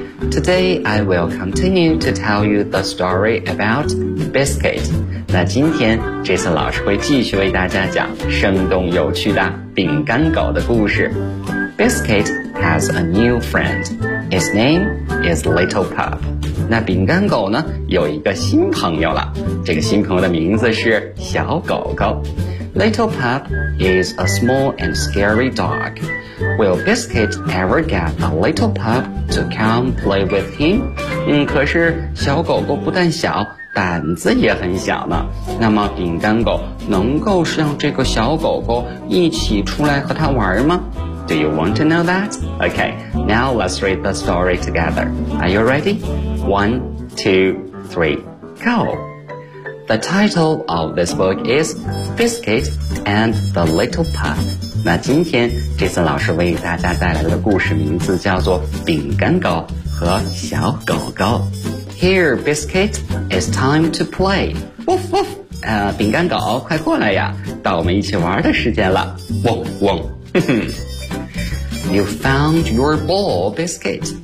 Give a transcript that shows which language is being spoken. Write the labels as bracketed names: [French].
[English] Today, I will continue to tell you the story about Biscuit. [Chinese] 那今天 Jason 老师会继续为大家讲生动有趣的饼干狗的故事。 [English] Biscuit has a new friend. His name is Little Pup. [Chinese] 那饼干狗呢有一个新朋友了，这个新朋友的名字是小狗狗。 [English] Little Pup is a small and scary dog. Will Biscuit ever get a little pup to come play with him? [Chinese] 可是小狗狗不但小，胆子也很小呢，那么饼干狗能够让这个小狗狗一起出来和它玩吗？ [English] Do you want to know that? Okay, now let's read the story together. Are you ready? One, two, three, go! The title of this book is Biscuit and the Little Pup. [Chinese] 那今天这次老师为大家带来的故事名字叫做饼干狗和小狗狗。 [English] Here, Biscuit, it's time to play. Woof, woof! [Chinese] 饼干狗快过来呀，到我们一起玩的时间了。汪汪，哼哼。 [English] You found your ball, Biscuit.